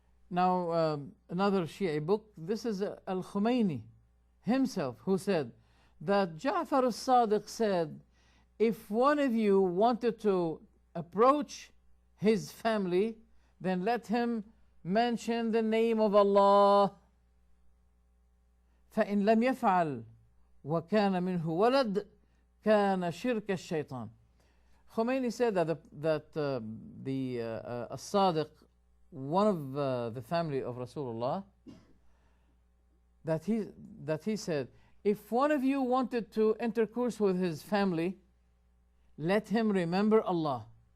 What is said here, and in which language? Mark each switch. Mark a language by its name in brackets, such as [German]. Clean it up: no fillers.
[English] Now, another Shia book, this is Al-Khomeini himself who said that Ja'far al-Sadiq said, if one of you wanted to approach his family, then let him mention the name of Allah. [Arabic] فإن لم يفعل وكان منه ولد كان شرك الشيطان. [English] Khomeini said that the As-Sadiq, one of the family of Rasulullah, that he said, if one of you wanted to intercourse with his family, let him remember Allah.